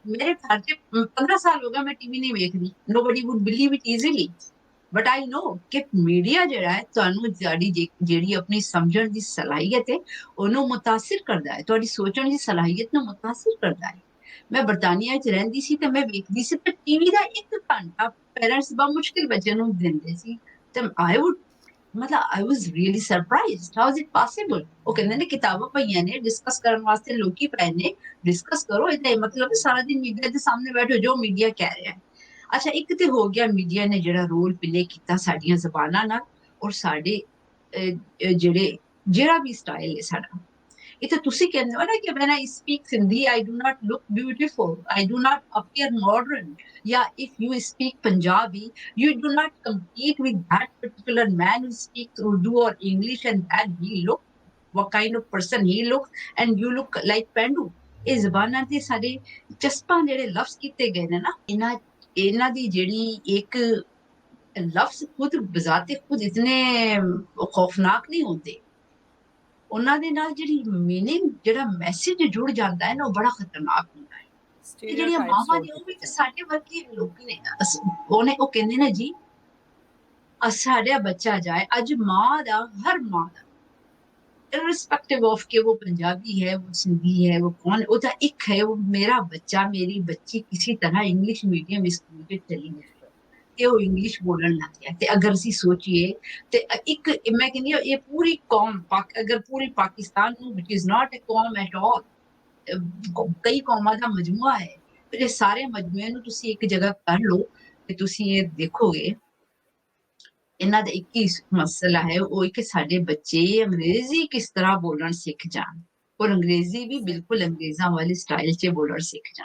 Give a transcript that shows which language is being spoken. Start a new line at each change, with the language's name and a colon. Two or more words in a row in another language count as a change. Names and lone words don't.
Punjabi: ਮੇਰੇ ਘਰ 'ਚ 15 ਸਾਲ ਹੋ ਗਿਆ ਮੈਂ ਟੀਵੀ ਨਹੀਂ ਵੇਖਦੀ,
English: nobody would believe it easily, but I know
Punjabi: ਕਿ ਮੀਡੀਆ ਜਿਹੜਾ ਹੈ ਤੁਹਾਨੂੰ ਜਿਹੜੀ ਆਪਣੀ ਸਮਝਣ ਦੀ ਸਲਾਹੀਅਤ ਹੈ ਉਹਨੂੰ ਮੁਤਾਸਿਰ ਕਰਦਾ ਹੈ, ਤੁਹਾਡੀ ਸੋਚਣ ਦੀ ਸਲਾਹੀਅਤ ਨੂੰ ਮੁਤਾਸਿਰ ਕਰਦਾ ਹੈ। ਮੈਂ ਬਰਤਾਨੀਆ 'ਚ ਰਹਿੰਦੀ ਸੀ ਤੇ ਮੈਂ ਵੇਖਦੀ ਸੀ ਤੇ ਟੀਵੀ ਦਾ 1 ਘੰਟਾ ਪੇਰੈਂਟਸ ਬੜਾ ਮੁਸ਼ਕਿਲ ਬੱਚੇ ਨੂੰ ਦਿੰਦੇ ਸੀ ਤੇ
English: I was really surprised. How is it possible?
Punjabi: ਉਹ ਕਹਿੰਦੇ ਨੇ ਕਿਤਾਬਾਂ ਪਈਆਂ ਨੇ, ਡਿਸਕਸ ਕਰਨ ਵਾਸਤੇ ਲੋਕੀ ਪਏ ਨੇ, ਡਿਸਕਸ ਕਰੋ। ਇਹਦਾ ਮਤਲਬ ਸਾਰਾ ਦਿਨ ਮੀਡੀਆ ਦੇ ਸਾਹਮਣੇ ਬੈਠੋ, ਜੋ ਮੀਡੀਆ ਕਹਿ ਰਿਹਾ ਹੈ। ਅੱਛਾ, ਇੱਕ ਤੇ ਹੋ ਗਿਆ ਮੀਡੀਆ ਨੇ ਜਿਹੜਾ
English: role play
Punjabi: ਕੀਤਾ ਸਾਡੀਆਂ ਜ਼ਬਾਨਾਂ ਨਾਲ, ਔਰ ਸਾਡੇ ਜਿਹੜਾ ਵੀ ਸਟਾਈਲ ਹੈ ਸਾਡਾ। ਇਹ ਤਾਂ ਤੁਸੀਂ ਕਹਿੰਦੇ ਹੋ ਨਾ ਕਿ
English: when I speak Sindhi, I do not look beautiful, I do not appear modern. Yeah, if you speak Punjabi, you do not compete with that particular man who speaks Urdu or English and that he look, what kind of person he looks, and you look like Pendu.
Punjabi: ਇਹ ਜ਼ਬਾਨਾਂ ਦੇ ਸਾਡੇ ਚਸਪਾਂ ਜਿਹੜੇ ਲਫ਼ਜ਼ ਕੀਤੇ ਗਏ ਨੇ ਨਾ, ਇਹਨਾਂ ਦੀ ਜਿਹੜੀ ਇੱਕ ਲਫ਼ਜ਼ ਖੁਦ ਬਜ਼ਾਤੇ ਖੁਦ ਇਤਨੇ ਖੌਫਨਾਕ ਨਹੀਂ ਹੁੰਦੇ, ਉਹਨਾਂ ਦੇ ਨਾਲ ਜਿਹੜੀ ਮੀਨਿੰਗ, ਜਿਹੜਾ ਮੈਸੇਜ ਜੁੜ ਜਾਂਦਾ ਹੈ ਨਾ, ਉਹ ਬੜਾ ਖਤਰਨਾਕ ਹੁੰਦਾ ਹੈ। ਤੇ ਜਿਹੜੀਆਂ ਮਾਵਾਂ ਨੇ ਉਹ ਵੀ ਸਾਡੇ ਵਰਗੇ ਲੋਕ ਨੇ, ਉਹ ਕਹਿੰਦੇ ਨੇ ਜੀ ਸਾਡਾ ਬੱਚਾ ਜਾਏ। ਅੱਜ ਮਾਂ ਦਾ, ਹਰ ਮਾਂ ਦਾ,
English: irrespective of
Punjabi: ਕਿ ਉਹ ਪੰਜਾਬੀ ਹੈ, ਉਹ ਸਿੰਧੀ ਹੈ, ਉਹ ਕੌਣ, ਉਹਦਾ ਇੱਕ ਹੈ, ਉਹ ਮੇਰਾ ਬੱਚਾ, ਮੇਰੀ ਬੱਚੀ ਕਿਸੇ ਤਰ੍ਹਾਂ
English: English medium school
Punjabi: ਵਿੱਚ ਚਲੀ ਗਈ ਤੇ ਉਹ ਇੰਗਲਿਸ਼ ਬੋਲਣ ਲੱਗ ਗਿਆ। ਤੇ ਅਗਰ ਅਸੀਂ ਸੋਚੀਏ ਤੇ ਇੱਕ ਮੈਂ ਕਹਿੰਦੀ ਹਾਂ, ਇਹ ਪੂਰੀ ਕੌਮ, ਅਗਰ ਪੂਰੀ ਪਾਕਿਸਤਾਨ ਨੂੰ,
English: which is not a ਕੌਮ at all,
Punjabi: ਕਈ ਕੌਮਾਂ ਦਾ ਮਜਮੂਆ ਹੈ, ਫਿਰ ਇਹ ਸਾਰੇ ਮਜਮੂਏ ਨੂੰ ਤੁਸੀਂ ਇੱਕ ਜਗ੍ਹਾ ਕਰ ਲਓ ਤੇ ਤੁਸੀਂ ਇਹ ਦੇਖੋਗੇ ਇਹਨਾਂ ਦਾ ਇੱਕ ਹੀ ਮਸਲਾ ਹੈ, ਉਹ ਹੈ ਕਿ ਸਾਡੇ ਬੱਚੇ ਅੰਗਰੇਜ਼ੀ ਕਿਸ ਤਰ੍ਹਾਂ ਬੋਲਣ ਸਿੱਖ ਜਾਣ, ਔਰ ਅੰਗਰੇਜ਼ੀ ਵੀ ਬਿਲਕੁਲ ਅੰਗਰੇਜ਼ਾਂ ਵਾਲੇ ਸਟਾਈਲ 'ਚ ਬੋਲਣ ਸਿੱਖ ਜਾਣ।